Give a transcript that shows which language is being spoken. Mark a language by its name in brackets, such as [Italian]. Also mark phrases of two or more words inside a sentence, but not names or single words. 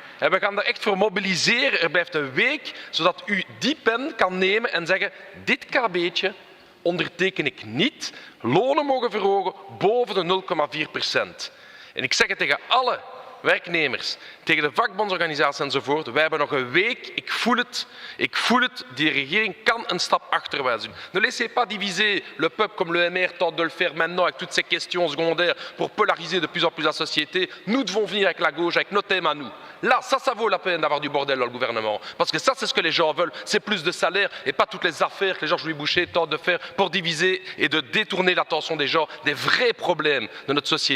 [Dutch] En we gaan er echt voor mobiliseren. Er blijft een week, zodat u die pen kan nemen en zeggen, dit KB'tje onderteken ik niet. Lonen mogen verhogen boven de 0,4%. En ik zeg het tegen alle werknemers, tegen de vakbondsorganisaties enzovoort. Wij hebben nog een week. Ik voel het. Die regering kan een stap achterwaarts doen. [French] Ne laissez pas diviser le peuple comme le MR tente de le faire maintenant avec toutes ces questions secondaires pour polariser de plus en plus la société. Nous devons venir avec la gauche, avec nos thèmes à nous. Là, ça vaut la peine d'avoir du bordel dans le gouvernement. Parce que ça, c'est ce que les gens veulent. C'est plus de salaire et pas toutes les affaires que les Georges-Louis Boucher tentent de faire pour diviser et de détourner l'attention des gens des vrais problèmes de notre société.